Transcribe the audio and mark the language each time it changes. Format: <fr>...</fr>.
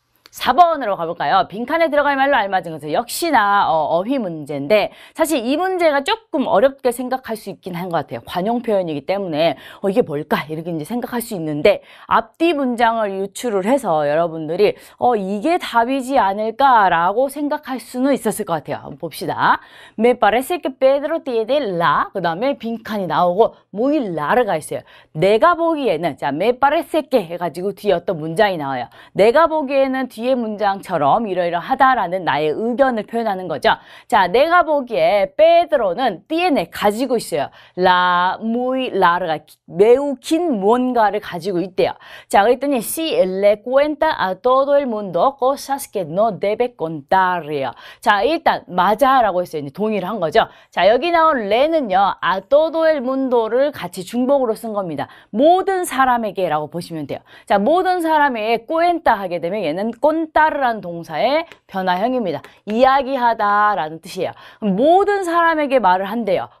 <ko>4번으로 가볼까요? 빈칸에 들어갈 말로 알맞은 것은 역시나 어휘 문제인데 사실 이 문제가 조금 어렵게 생각할 수 있긴 한 것 같아요. 관용 표현이기 때문에 이게 뭘까? 이렇게 이제 생각할 수 있는데 앞뒤 문장을 유추를 해서 여러분들이 이게 답이지 않을까라고 생각할 수는 있었을 것 같아요. 한번 봅시다.</ko> <es>Me parece que Pedro tiene la</es> <ko>그 다음에 빈칸이 나오고</ko> <es>muy larga</es> <ko>있어요. 내가 보기에는 자</ko> <es>me parece que</es> <ko>해가지고 뒤에 어떤 문장이 나와요. 내가 보기에는 뒤에 문장처럼 이러이러하다라는 나의 의견을 표현하는 거죠. 자, 내가 보기에 페드로는 tiene 가지고 있어요.</ko> <es>la muy larga</es> <ko>매우 긴 뭔가를 가지고 있대요. 자, 그랬더니</ko> <es>si le cuenta a todo el mundo cosas que no debe contar래요.</es> <ko>자, 일단 맞아라고 했어요. 이제 동의를 한 거죠. 자, 여기 나온 le는요.</ko> <es>a todo el mundo</es> <ko>를 같이 중복으로 쓴 겁니다. 모든 사람에게라고 보시면 돼요. 자, 모든 사람에게 cuenta 하게 되면 얘는 contar라는 동사의 변화형입니다. 이야기하다라는 뜻이에요. 모든 사람에게 말을 한대요.</ko>